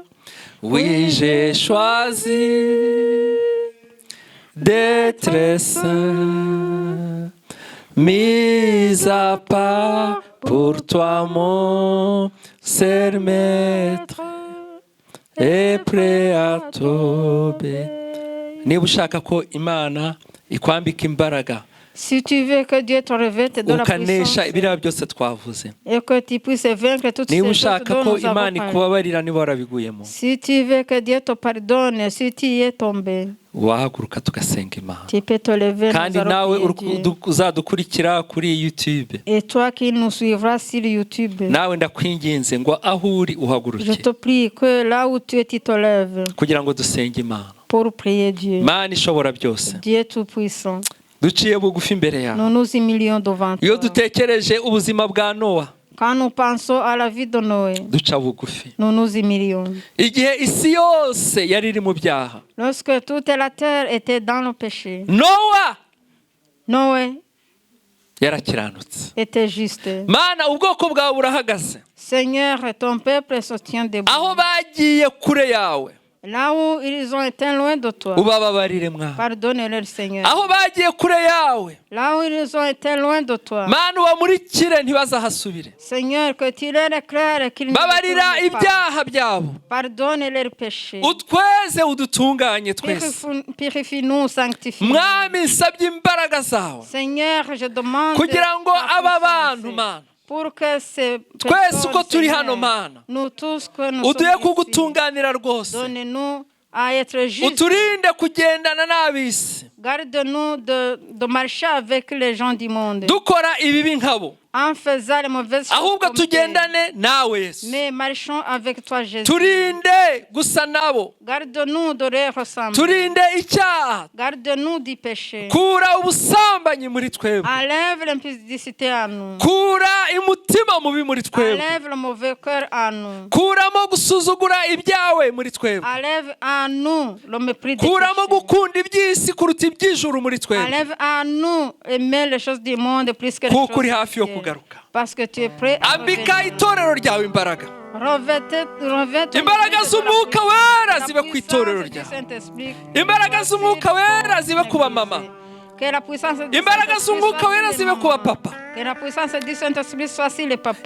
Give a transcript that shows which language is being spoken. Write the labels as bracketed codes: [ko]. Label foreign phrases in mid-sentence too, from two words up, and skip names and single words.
[fr] Oui, j'ai choisi d'être saint, mis à part pour toi, mon Seigneur maître, et prêt à t'obéir. [rw] Niba ushaka ko Imana ikwambika imbaraga, [fr] Si tu veux que Dieu te revête de la puissance [rw] ukanesha ibiriya byose twavuze, [fr] et que tu puisses vaincre toutes ces [rw] niba [fr] choses [rw] ushaka [fr] dont [rw] ko [fr] nous avons [rw] Imana [fr] parlé. [rw] ikubabarira niba warabiguyemo, [fr] Si tu veux que Dieu te pardonne, si tu y es tombé, [rw] wahaguruka tugasenga Imana. [fr] tu peux te lever, [rw] Kandi [fr] nous allons [rw] nawe [fr] prier Dieu. [rw] uzadukurikira kuri YouTube, [fr] Et toi qui nous suivras sur YouTube, [rw] nawe ndakwinginze ngo aho uri [fr] je [rw] uhaguruke [fr] te prie que là où tu es, tu te lèves [rw] kugira ngo dusenge Imana. [fr] pour prier Dieu. [rw] Mana ishobora byose, [fr] Dieu Tout-Puissant, [rw] duciye bugufi imbere yawe. [fr] nous nous humilions devant [rw] Iyo [fr] toi. [rw] dutekereje ubuzima bwa Nowa, [fr] Quand nous pensons à la vie de Noé, [rw] duca bugufi. [fr] nous nous humilions. [rw] Igihe isi yose yari iri mu byaha, [fr] Lorsque toute la terre était dans le péché, [rw] Nowa [fr] Noé [rw] yarakiranutse. [fr] était juste. [rw] Mana, ubwoko bwawe burahagaze. [fr] Seigneur, ton peuple se tient debout. [rw] Aho bagiye kure yawe, [fr] Là où ils ont été loin de toi, [rw] ubababarire mwana. [fr] pardonne-leur, Seigneur. [rw] Aho bagiye kure yawe, [fr] Là où ils ont été loin de toi, [rw] Mana ubamurikire ntibazahasubire. [fr] Seigneur, que tu leur éclaires qu'ils ne [rw] Babarira [fr] retournent pas. [rw] ibyaha byabo, [fr] Pardonne leurs péchés. [rw] utweze udutunganye twese. [fr] Purifie-nous, sanctifie. [rw] Mwami, nsabye imbaraga zawe [fr] Seigneur, je demande [rw] kugira ngo [fr] ta [rw] aba [fr] puissance [rw] bantu, Mana, [fr] pour que ces [rw] twese uko [fr] personnes, [rw] turi [fr] Seigneur, [rw] hano, Mana, [fr] nous tous que nous [rw] uduhe [fr] sommes ici, [rw] kugutunganira rwose. [fr] donne-nous à être justes. [rw] Uturinde kugendana n'ab'isi, [fr] Garde-nous de marcher avec les gens du monde [rw] dukora ibibi nkabo, [fr] en faisant les mauvaises choses [rw] ahubwo [fr] comme eux. [rw] tugendane nawe Yesu. [fr] Mais marchons avec toi, Jésus. [rw] Turinde gusa nabo, [fr] Garde-nous de les ressembler. [rw] turinde icyaha, [fr] Garde-nous du péché. [rw] kura ubusambanyi muri twebwe, [fr] Enlève l'impudicité en nous. [rw] kura umutima mubi muri twebwe, [fr] Enlève le mauvais cœur en nous. [rw] kuramo gusuzugura ibyawe muri twebwe, [fr] Enlève en nous le mépris des [rw] kuramo [fr] péchés. [rw] gukunda iby'isi kuruta iby'ijuru muri twebwe, [fr] Enlève en nous aimer les choses du monde plus que les [rw] kuko uri [fr] choses [rw] hafi yo [fr] de Dieu. [rw] kugaruka. [fr] Parce que tu es prêt à [rw] Ambika [fr] revenir. [rw] itorero ryawe imbaraga, [fr] Revêt [rw] imbaraga z'umwuka wera zibe ku itorero ryawe, imbaraga z'umwuka wera zibe ku bamama, imbaraga z'umwuka wera zibe ku bapapa, [fr] Que la puissance du Saint-Esprit soit sur les papas.